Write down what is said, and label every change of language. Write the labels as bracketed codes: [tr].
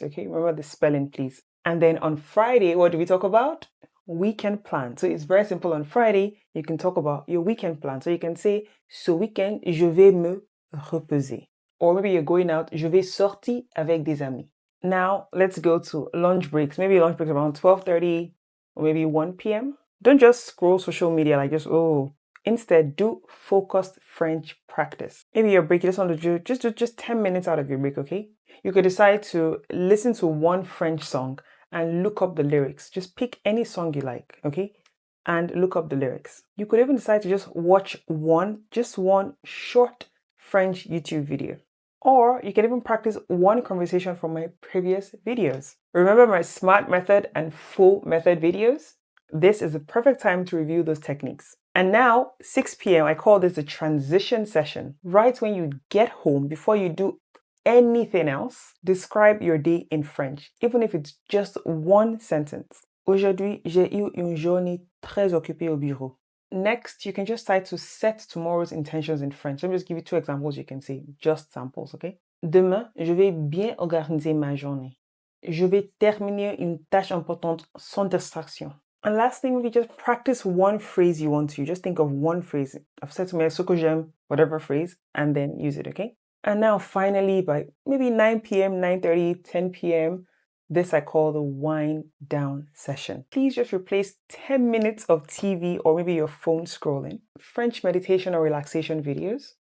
[en] Okay, remember the spelling, please. And then on Friday, what do we talk about? Weekend plan. So it's very simple. On Friday, you can talk about your weekend plan. So you can say, [fr] ce week-end, je vais me reposer. [en] Or maybe you're going out, [fr] je vais sortir avec des amis. [en] Now, let's go to lunch breaks. Maybe lunch breaks around 12:30 or maybe 1 p.m. Don't just scroll social media like Instead, do focused French practice. Maybe your break, you just want to do just 10 minutes out of your break, okay? You could decide to listen to one French song and look up the lyrics. Just pick any song you like, okay? And look up the lyrics. You could even decide to just watch one short French YouTube video. Or you can even practice one conversation from my previous videos. Remember my SMART method and full method videos? This is the perfect time to review those techniques. And now, 6 p.m., I call this the transition session. Right when you get home, before you do anything else, describe your day in French, even if it's just one sentence. [fr] Aujourd'hui, j'ai eu une journée très occupée au bureau. [en] Next, you can just try to set tomorrow's intentions in French. Let me just give you 2 examples you can say, just samples, okay? [fr] Demain, je vais bien organiser ma journée. Je vais terminer une tâche importante sans distraction. [en] And last thing, maybe just practice one phrase you want to. Just think of one phrase. I've said to me, [fr] ce que j'aime, [en] whatever phrase, and then use it, okay? And now finally, by maybe 9 p.m., 9:30, 10 p.m., this I call the wind down session. Please just replace 10 minutes of TV or maybe your phone scrolling, French meditation or relaxation videos.